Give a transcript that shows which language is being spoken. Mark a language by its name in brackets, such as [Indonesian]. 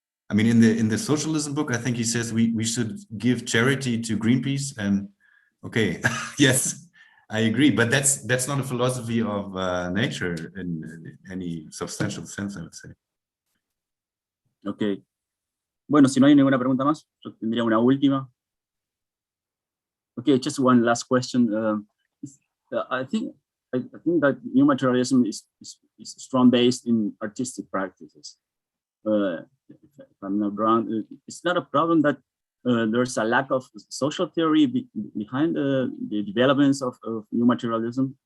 [English] I mean, in the socialism book, I think he says we should give charity to Greenpeace, and okay, yes, I agree, but that's not a philosophy of nature in any substantial sense, I would say. Okay. [Spanish] Bueno, si no hay ninguna pregunta más, yo tendría una última. [English] Okay, just one last question. I think that new materialism is strong based in artistic practices. If I'm not wrong, it's not a problem that there's a lack of social theory behind the developments of new materialism.